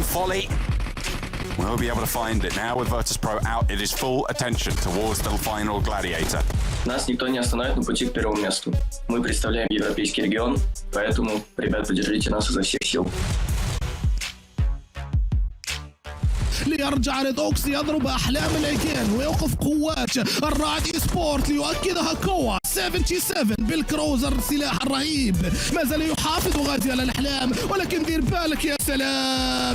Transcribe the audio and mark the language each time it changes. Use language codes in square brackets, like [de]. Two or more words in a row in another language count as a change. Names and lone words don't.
[en] Folly. We'll be able to find it now with Virtus Pro out. It is full attention towards the final Gladiator. [ru] Нас никто не остановит на пути к первому месту. Мы представляем европейский регион, поэтому, ребят, поддержите нас изо всех сил. [ar] ليرجع ريدوكس يضرب أحلام العيتين ويوقف قوات الرعد إيسبورت ليؤكدها كوا 77 بالكروزر السلاح الرهيب ما زال يحافظ غازي على الأحلام ولكن دير بالك يا سلام.